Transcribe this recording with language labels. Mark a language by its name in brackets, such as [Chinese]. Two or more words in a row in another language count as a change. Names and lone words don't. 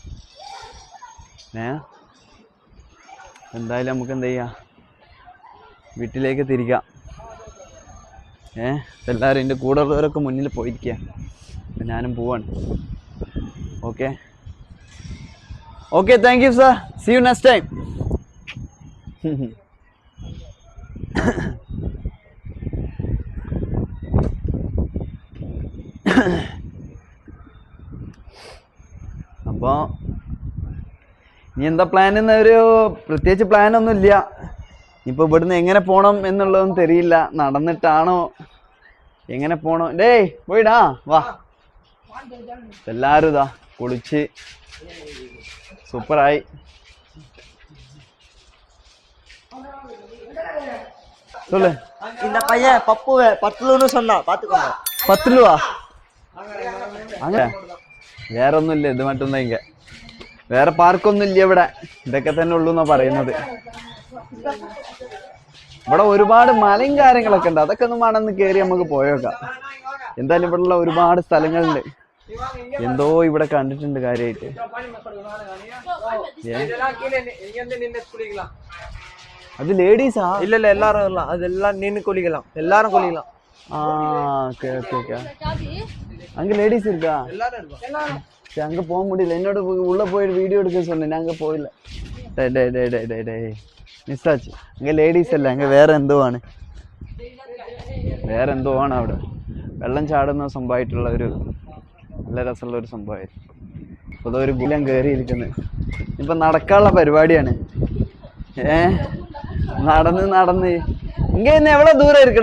[Malayalam] എന്തായാലും നമുക്ക് എന്ത് ചെയ്യാം, വീട്ടിലേക്ക് തിരിക്കാം. എല്ലാവരും എൻ്റെ കൂടെ ഉള്ളവരൊക്കെ മുന്നിൽ പോയിരിക്കുക. അപ്പം ഞാനും പോവാണ്. ഓക്കെ. [English] Okay, thank you, sir. See you next time. [Malayalam] അപ്പോൾ ഇനി എന്താ പ്ലാൻ എന്നൊരു പ്രത്യേകിച്ച് പ്ലാനൊന്നും ഇല്ല. ഇനിയിപ്പോൾ ഇവിടുന്ന് എങ്ങനെ പോകണം എന്നുള്ളതൊന്നും തെരിയില്ല. നടന്നിട്ടാണോ എങ്ങനെ പോകണം? ഡേയ് പോയിടാ വാ. എല്ലാവരും ഇതാ കുളിച്ച് സൂപ്പറായി. [Tamil] சொல்லு. இந்த பையன் பப்புவை 10 ரூபான்னு சொன்னா பாத்துக்கோங்க. [Malayalam] 10 രൂപ അങ്ങനെ വേറെ ഒന്നുമില്ല. ഇത് മറ്റൊന്നും ഇങ്ങ വേറെ പാർക്കൊന്നും ഇല്ല ഇവിടെ. ഇതൊക്കെ തന്നെ ഉള്ളൂ എന്നാ പറയുന്നത്. ഇവിടെ ഒരുപാട് മലയും കാര്യങ്ങളൊക്കെ ഉണ്ട്. അതൊക്കെ ഒന്നും വേണമെന്ന് കയറി നമുക്ക് പോയേക്കാം. എന്തായാലും ഇവിടെയുള്ള ഒരുപാട് സ്ഥലങ്ങളുണ്ട്. എന്തോ ഇവിടെ കണ്ടിട്ടുണ്ട് കാര്യമായിട്ട്. അത് ലേഡീസാ? [Tamil] இல்ல இல்ல எல்லாரும் வரலாம். அதெல்லாம் நின்னு குளிக்கலாம். எல்லாரும் குளிக்கலாம். ஓகே ஓகே ஓகே. அங்க லேடிஸ் இருக்கா? சரி, அங்க போக முடியல. என்னோட உள்ள போய் வீடியோ எடுக்க சொன்னேன். அங்க போயில. டே டே டே டே டே டே മിസ് ആச்சு. [Malayalam] അങ്ങ് ലേഡീസ് അല്ല, അങ്ങ് വേറെ എന്തോ ആണ്. വേറെ എന്തോ ആണ് അവിടെ. വെള്ളം ചാടുന്ന സംഭവമായിട്ടുള്ള ഒരു നല്ല രസമുള്ള ഒരു സംഭവമായിരുന്നു. അപ്പോൾ അതൊരു ഗുലം കയറിയിരിക്കുന്നത്. ഇപ്പം നടക്കാനുള്ള പരിപാടിയാണ്. നടന്ന് നടന്ന് ഇങ്ങ ഇന്ന് എവിടെ ദൂരം ഇരിക്കടാ?